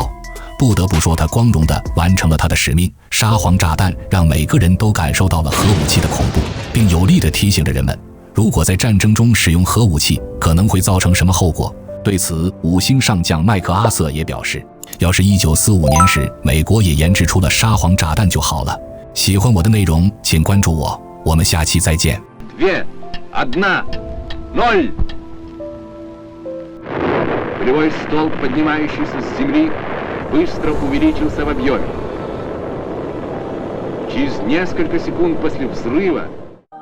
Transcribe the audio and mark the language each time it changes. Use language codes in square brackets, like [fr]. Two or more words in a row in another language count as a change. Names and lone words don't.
[zh] 不得不说，它光荣地完成了它的使命。沙皇炸弹让每个人都感受到了核武器的恐怖，并有力地提醒着人们，如果在战争中使用核武器，可能会造成什么后果。对此，5星上将麦克阿瑟也表示，要是1945年时美国也研制出了沙皇炸弹就好了。喜欢我的内容，请关注我，我们下期再见。 2, 1, 0. [ru] Полевой столб, поднимающийся с земли, быстро увеличился в объеме. Через несколько секунд после взрыва